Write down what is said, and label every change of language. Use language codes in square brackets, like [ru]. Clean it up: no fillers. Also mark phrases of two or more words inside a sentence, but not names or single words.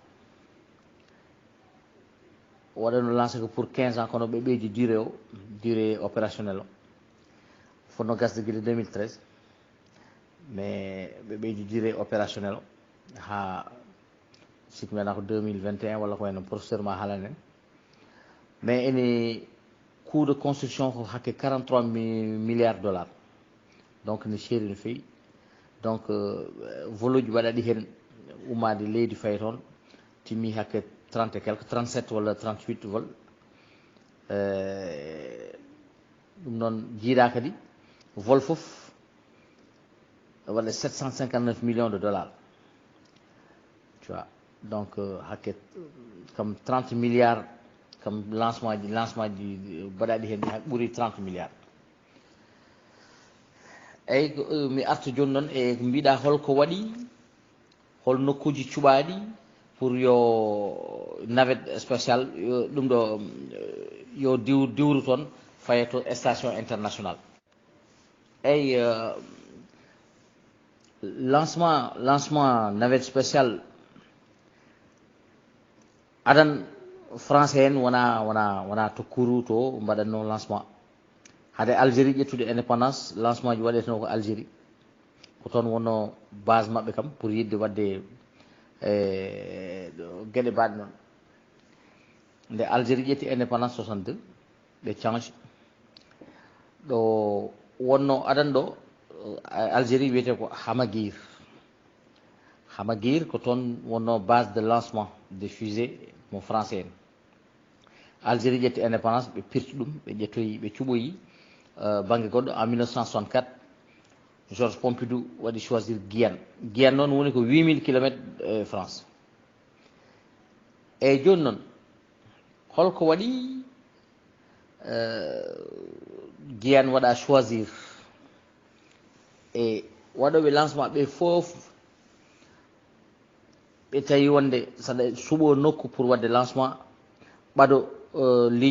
[ff] o waɗano lancé ko pour 15 ans kono ɓe ɓeydi [fr] durée opérationnel [ff] o fonno gasde guila 2013 mais ɓe ɓeydi [fr] durée opérationnel [ff] o ha sikki meɗa ko 2021 walla ko wayno professeur ma haalane en mais ene [fr] coût de construction [ff] ko hakke 43 [fr] milliards dollars [ff] donc ne seeri no fewi donc vol uji waɗaɗi hen ummade leydi faye toon timmi hakke 30 [fr] et quelque [ff] 37 walla 38 vol ɗum noon jiiɗa kadi vol foof waɗa 759 [fr] millions de dollars tu vois donc [ff] hakke [fr] comme 30 milliards comme lancement [ff] ji baɗaɗi hen ɓuuri 30 milliards eyyi mi arta joni noon e ko mbiɗa holko waɗi hol nokkuji cuɓaɗi pour yo [fr] navette spécial [ff] ɗum ɗo yo diwru toon faye to [fr] station international [ff] eyyi [fr] lancement navette spécial [ff] adan français en wona tokkuru to mbaɗatno lancement hade Algérie ƴettude indépendance lancement ji waɗeteno ko Algérie ko toon wonno base mabɓe kam pour yidde wadde gueɗe mbaɗe noon nde Algérie ƴetti indépendance 62 ɓe change ɗo wonno adan ɗo Algérie wiyete ko Hamaguir ko toon wonno [fr] base de lancement des fusées [ff] mo français en Algérie ƴetti indépendance ɓe pirti ɗum ɓe ƴettoyi ɓe cuɓoyi banggue goɗɗo en 1964 Georges Pompidou waɗi choisir Guyane noon woni ko 8000 kilomètres France eyyi joni noon holko waɗi Guyane waɗa choisir e waɗoɓe lancement ɓe foof ɓe tawi wonde saɗa suuɓo nokku pour wadde lancement ɓaɗo ligne